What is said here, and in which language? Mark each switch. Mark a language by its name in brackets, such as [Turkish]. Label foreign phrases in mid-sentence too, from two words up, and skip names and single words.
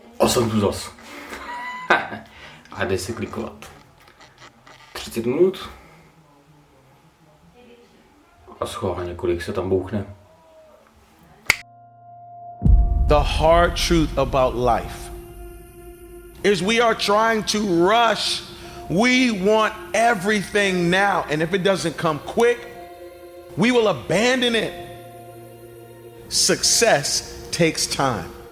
[Czech] jsem tu zas. A jde se klikovat. 30 minut. A schválně, kolik se tam bouchne. [English] The hard truth about life is we are trying to rush. We want everything now. And if it doesn't come quick, we will abandon it. Success takes time.